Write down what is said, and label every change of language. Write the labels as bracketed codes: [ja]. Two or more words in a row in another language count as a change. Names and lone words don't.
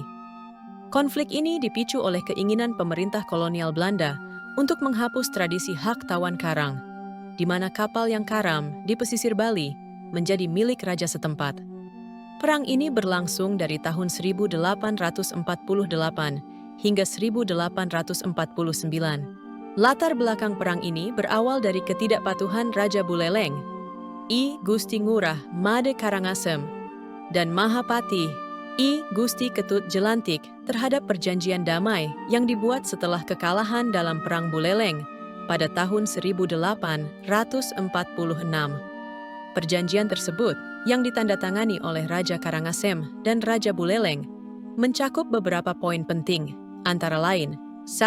[id] Konflik ini dipicu oleh keinginan pemerintah kolonial Belanda untuk menghapus tradisi hak tawan karang, di mana kapal yang karam di pesisir Bali menjadi milik raja setempat. Perang ini berlangsung dari tahun 1848 hingga 1849. Latar belakang perang ini berawal dari ketidakpatuhan Raja Buleleng, I Gusti Ngurah Made Karangasem, dan Mahapati I Gusti Ketut Jelantik terhadap perjanjian damai yang dibuat setelah kekalahan dalam Perang Buleleng pada tahun 1846. Perjanjian tersebut yang ditandatangani oleh Raja Karangasem dan Raja Buleleng mencakup beberapa poin penting, antara lain: 1.